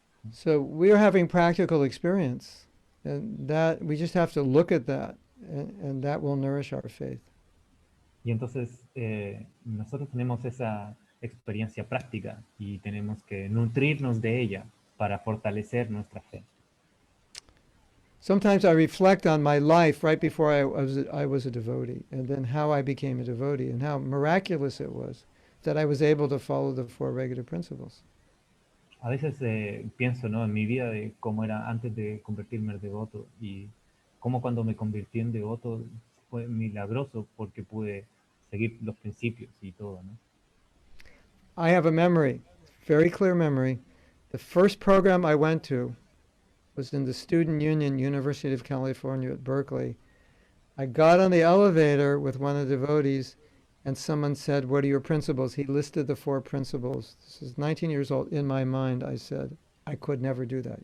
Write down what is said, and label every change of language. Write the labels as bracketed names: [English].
[English] So we're having practical experience, and that we just have to look at that, and that will nourish our faith. [Spanish] Y entonces nosotros tenemos esa experiencia práctica y tenemos que nutrirnos de ella para fortalecer nuestra fe. [English] Sometimes I reflect on my life right before I was a devotee, and then how I became a devotee, and how miraculous it was that I was able to follow the four regular principles. [Spanish] A veces pienso, ¿no?, en mi vida de cómo era antes de convertirme en devoto y cómo cuando me convertí en devoto fue milagroso porque pude seguir los principios y todo, ¿no? [English] I have a memory, very clear memory. The first program I went to was in the Student Union, University of California at Berkeley. I got on the elevator with one of the devotees, and someone said, "What are your principles?" He listed the four principles. This is 19 years old. In my mind, I said, I could never do that.